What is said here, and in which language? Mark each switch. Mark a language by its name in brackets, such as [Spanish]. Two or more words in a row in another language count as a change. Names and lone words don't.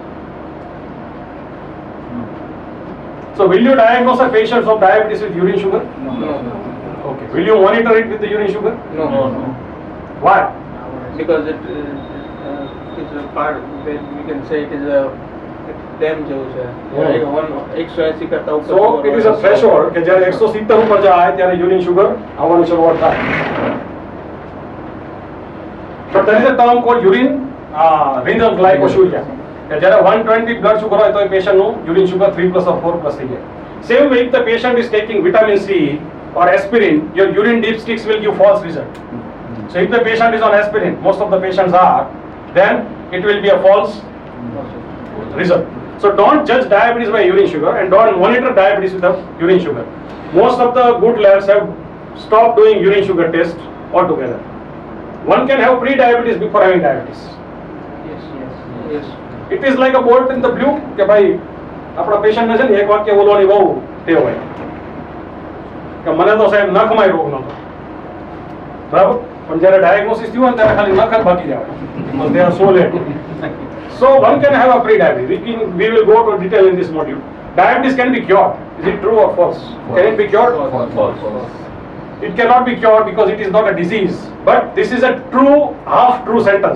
[English] So will you diagnose a patient of diabetes with urine sugar? No. Okay. Will you monitor it with the urine sugar? No. Why? Because it is a part, we can say it is a [Gujarati] તેમ જેવું છે. 180 કરતા ઉપર. [English] So it is a threshold [Gujarati] કે જ્યારે 170 ઉપર જાય ત્યારે [English] urine sugar [Gujarati] આવવાનું શરૂઆત થાય. [English] But there is a term called urine renal glycosuria. [Gujarati] કે જ્યારે 120 બ્લડ સુગર હોય તો એ પેશન્ટનું [English] urine sugar [Gujarati] 3+ or 4+ થઈ જાય. [English] Same way if the patient is taking vitamin C or aspirin, your urine dipsticks will give false result. So if the patient is on aspirin, most of the patients are, then it will be a false result. So don't judge diabetes by urine sugar and don't monitor diabetes with the urine sugar. Most of the good labs have stopped doing urine sugar test altogether. One can have pre-diabetes before having diabetes. Yes. It is like a bolt in the blue [Gujarati] કે ભાઈ આપણા પેશન્ટને છે ને એક વાક્ય બોલવાની બહુ ટેવ હોય કે મને તો સાહેબ નખમાં રોગ નહોતો, બરાબર, પણ જ્યારે ડાયગ્નોસિસ થયું હોય ત્યારે ખાલી નખ જ બાકી જાય. [English] They are so late. So one can have a pre-diabetes. We will go to detail in this module. Diabetes can be cured. Is it true or false? Can it be cured? False. It cannot be cured because it is not a disease. But this is a true, half-true sentence.